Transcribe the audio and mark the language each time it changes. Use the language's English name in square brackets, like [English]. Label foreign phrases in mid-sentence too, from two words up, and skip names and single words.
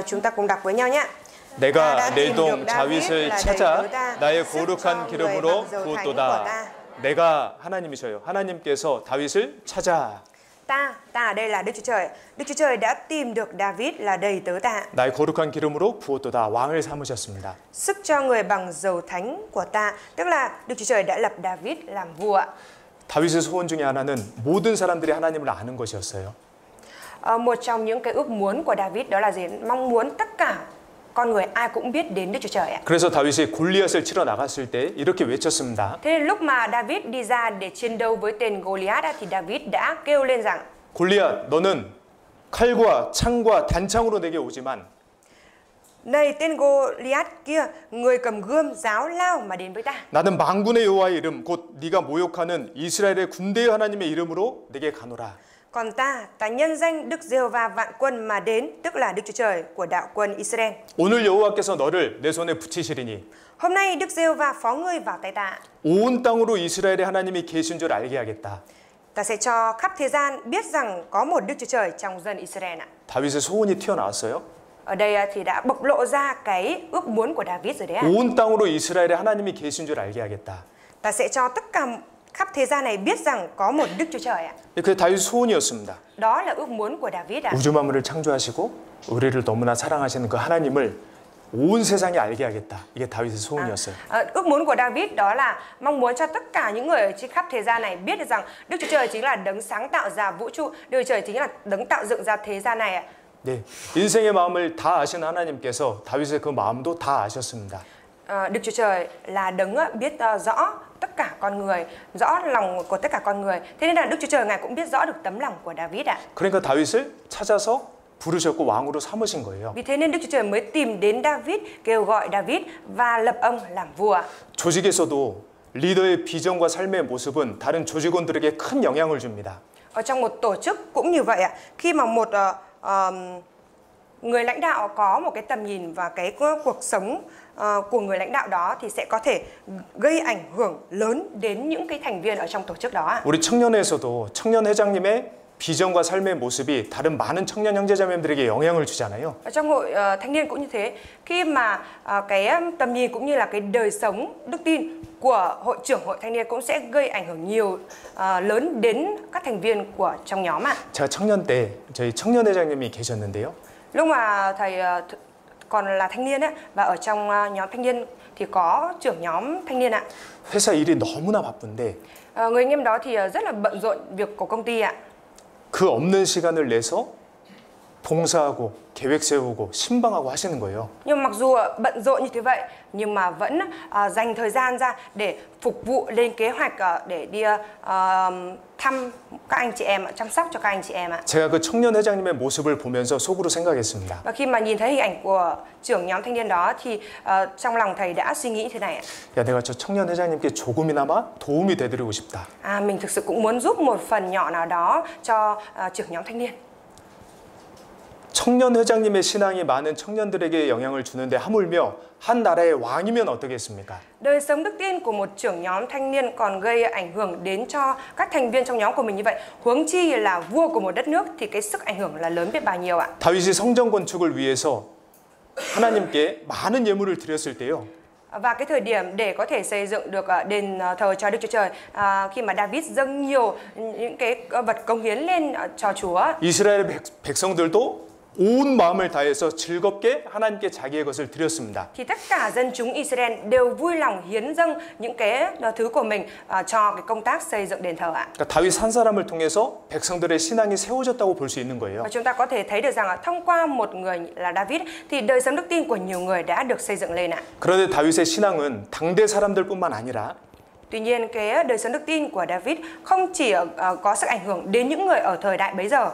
[Vietnamese] Chúng ta cùng đọc với nhau nhé. [Korean] 내가 내 동 다윗을 찾아 나의 거룩한 기름으로 부었도다. 내가 하나님이셔요. 하나님께서 다윗을 찾아. [Vietnamese] Ta ở đây là Đức Chúa Trời. Đức Chúa Trời đã tìm được David là đầy tớ ta. [Korean] 나의 거룩한 기름으로 부었도다. 왕을 삼으셨습니다. [Vietnamese] Sức cho người bằng dầu thánh của ta, tức là Đức Chúa Trời đã lập David làm vua. [Korean] 다윗의 소원 중에 하나는 모든 사람들이 하나님을 아는 것이었어요. [Vietnamese] Một trong những cái ước muốn của David đó là gì? Mong muốn tất cả con người ai cũng biết đến Đức Chúa Trời ạ. [Korean] 그래서 다윗이 골리앗을 치러 나갔을 때 이렇게 외쳤습니다. [Vietnamese] Thế nên lúc mà David đi ra để chiến đấu với tên Goliath á, thì David đã kêu lên rằng: [Korean] 골리앗, 너는 칼과 창과 단창으로 내게 오지만 [Vietnamese] này tên Goliath kia, người cầm gươm giáo lao mà đến với ta. [Korean] 나는 만군의 여호와의 이름 곧 네가 모욕하는 이스라엘의 군대의 하나님의 이름으로 내게 가노라. [Vietnamese] Còn ta nhân danh Đức Giê-hô-va vạn quân mà đến, tức là Đức Chúa Trời của đạo quân Israel. [Korean] 오늘 여호와께서 너를 내 손에 붙이시리니 [Vietnamese] Hôm nay Đức Giê-hô-va phó ngươi vào tay ta. [Korean] 온 땅으로 이스라엘의 하나님이 계신 줄 알게 하겠다. [Vietnamese] Ta sẽ cho khắp thế gian biết rằng có một Đức Chúa Trời trong dân Israel ạ. [Korean] 다윗의 소원이 튀어나왔어요. [Vietnamese] Ở đây thì đã bộc lộ ra cái ước muốn của David rồi đấy ạ. [Korean] 온 땅으로 이스라엘의 하나님이 계신 줄 알게 하겠다. [Vietnamese] Ta sẽ cho tất cả khắp thế gian này biết rằng có một Đức Chúa Trời ạ. [Korean] 그게 다윗의 소원이었습니다. [Vietnamese] Đó là ước muốn của David ạ. [Korean] 우주 만물을 창조하시고 우리를 너무나 사랑하시는 그 하나님을 온 세상이 알게 하겠다. 이게 다윗의 소원이었어요. [Vietnamese] Ước muốn của David đó là mong muốn cho tất cả những người ở trên khắp thế gian này biết được rằng Đức Chúa Trời chính là đấng sáng tạo ra vũ trụ, Đức Chúa Trời chính là đấng tạo dựng ra thế gian này ạ. [Korean] 네, 인생의 마음을 다 아시는 하나님께서 다윗의 그 마음도 다 아셨습니다. [Vietnamese] Đức Chúa Trời là đấng biết rõ tất cả con người, rõ lòng của tất cả con người. Thế nên là Đức Chúa Trời ngài cũng biết rõ được tấm lòng của David ạ. [Korean] 그러니까 다윗을 찾아서 부르셨고 왕으로 삼으신 거예요. [Vietnamese] Vì thế nên Đức Chúa Trời mới tìm đến David, kêu gọi David và lập ông làm vua. [Korean] 조직에서도 리더의 비전과 삶의 모습은 다른 조직원들에게 큰 영향을 줍니다. [Vietnamese] Ở trong một tổ chức cũng như vậy ạ. Khi mà một người lãnh đạo có một cái tầm nhìn và cái cuộc sống của người lãnh đạo đó thì sẽ có thể gây ảnh hưởng lớn đến những cái thành viên ở trong tổ chức đó. [Korean] 우리 청년회에서도 청년 회장님의 비전과 삶의 모습이 다른 많은 청년 형제자매들에게 영향을 주잖아요. [Vietnamese] Ở trong hội thanh niên cũng như thế. Khi mà cái tầm nhìn cũng như là cái đời sống đức tin của hội trưởng hội thanh niên cũng sẽ gây ảnh hưởng nhiều lớn đến các thành viên của trong nhóm ạ. [Korean] 제가 청년 때 저희 청년 회장님이 계셨는데요. [Vietnamese] Lúc mà thầy còn là thanh niên ấy, và ở trong nhóm thanh niên thì có trưởng nhóm thanh niên ạ. [Korean] 회사 일이 너무나 바쁜데 [Vietnamese] Người anh em đó thì rất là bận rộn việc của công ty ạ. [Korean] 그 없는 시간을 내서 봉사하고 계획 세우고 신방하고 하시는 거예요. [Vietnamese] Nhưng mặc dù bận rộn như thế vậy nhưng mà vẫn dành thời gian ra để phục vụ, lên kế hoạch để đi thăm các anh chị em, chăm sóc cho các anh chị em ạ. [Korean] 제가 그 청년 회장님의 모습을 보면서 속으로 생각했습니다. [Vietnamese] Và khi mà nhìn thấy hình ảnh của trưởng nhóm thanh niên đó thì trong lòng thầy đã suy nghĩ thế này ạ. [Korean] 야, 내가 저 청년 회장님께 조금이나마 도움이 되드리고 싶다. [Vietnamese] Mình thực sự cũng muốn giúp một phần nhỏ nào đó cho trưởng nhóm thanh niên. [Korean] 청년 회장님의 신앙이 많은 청년들에게 영향을 주는데 하물며 한 나라의 왕이면 어떻겠습니까? [Vietnamese] Đời sống đức tin của một trưởng nhóm thanh niên còn gây ảnh hưởng đến cho các thành viên trong nhóm của mình như vậy. Huống chi là vua của một đất nước thì cái sức ảnh hưởng là lớn biết bao nhiêu ạ. [Korean] 다윗이 성전 건축을 위해서 하나님께 많은 예물을 드렸을 때요. [Vietnamese] Và cái thời điểm để có thể xây dựng được đền thờ cho Đức Chúa Trời, khi mà David dâng nhiều những cái vật cống hiến lên cho Chúa, [Korean] 이스라엘 백성들도 온 마음을 다해서 즐겁게 하나님께 자기의 것을 드렸습니다. [Vietnamese] thì tất cả dân chúng Israel đều vui lòng hiến dâng những cái thứ của mình cho cái công tác xây dựng đền thờ ạ. [Korean] 그러니까 다윗 한 사람을 통해서 백성들의 신앙이 세워졌다고 볼 수 있는 거예요. [Vietnamese] Và chúng ta có thể thấy được rằng thông qua một người là David thì đời sống đức tin của nhiều người đã được xây dựng lên ạ. [Korean] 그런데 다윗의 신앙은 당대 사람들뿐만 아니라 [Vietnamese] Tuy nhiên cái đời sống đức tin của David không chỉ có sức ảnh hưởng đến những người ở thời đại bấy giờ.